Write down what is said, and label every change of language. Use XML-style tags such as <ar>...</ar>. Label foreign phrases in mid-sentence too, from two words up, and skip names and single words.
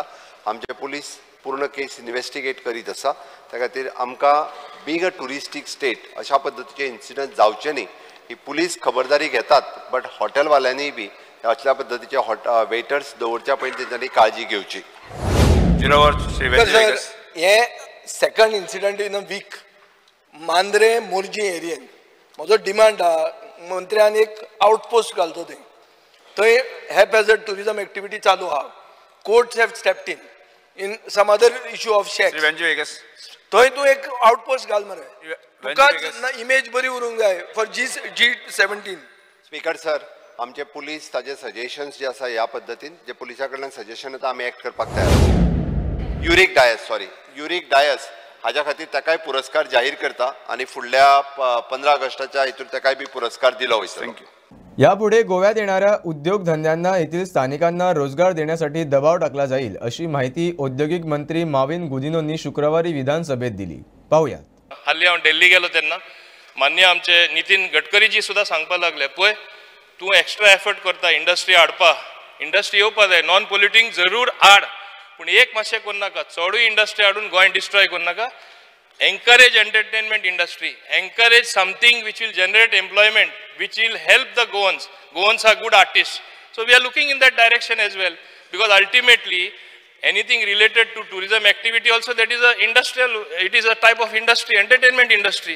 <kok>आमचे पुलीस पूर्ण केस इन्व्हेस्टिगेट करीत आसा, त्या खातीर आमकां</kok> <en>being a touristic state</en> <kok>अशा पद्दतीचे इन्सिडन्स जावचे न्ही ही पुलीस खबरदारी घेतात, बट हॉटेलवाल्यांनी बी असल्या पद्दतीचे वेटर्स दवरच्या पयलीं तेंच्यांनी काळजी घेवची। हे</kok> <en>second incident in a week</en> <kok>मांद्रे मोर्जी एरियेन म्हजो डिमांड आहा मंत्र्यान एक आउटपोस्ट घालचो थंय</kok> <en>help hazard tourism activity</en> <kok>चालू आहा।</kok> <en>Courts have stepped in some other issue of shacks,</en> <kok>थंय तूं एक आउटपोस्ट घाल मरे, तुका इमेज बरी उरूंक जाय फॉर G17।</kok> <en>Speaker sir,</en> <kok>आमचे पुलीस ताजे सजेशन्स जे आसा ह्या पद्दतीन जे पुलिसा कडल्यान सजेशन येता आमी एक्ट करपाक तयार। युरिक डायस हाज्या खातीर ताकाय पुरस्कार जाहीर करता आणि फुडल्या 15 ऑगस्टाच्या हितून ताकाय बी पुरस्कार दिलो वयतलो।</kok> <mr>यापुढे गोव्यात येणाऱ्या उद्योगधंद्यांना येथील स्थानिकांना रोजगार देण्यासाठी दबाव टाकला जाईल, अशी माहिती औद्योगिक मंत्री मोविन गुदिनोंनी शुक्रवारी विधानसभेत दिली। पाहूयात।</mr> <kok>हालीं हांव दिल्ली गेलो तेन्ना मान्य आमचे नितीन गडकरीजी सुद्धा सांगपाक लागले, पळय तूं</kok> <en>extra effort</en> <kok>करता इंडस्ट्री हाडपा, इंडस्ट्री येवपा जाय,</kok> <en>non polluting</en> <kok>जरूर हाड, पूण एक मातशें करूं नाका, चडूय इंडस्ट्री हाडून गोंय डिस्ट्रॉय करूं नाका।</kok> <en>encourage entertainment industry, encourage something which will generate employment, which will help the Goans. Goans are good artists. So we are looking in that direction as well, because ultimately anything related to tourism activity also, that is a industrial, it is a type of industry, entertainment industry.</en>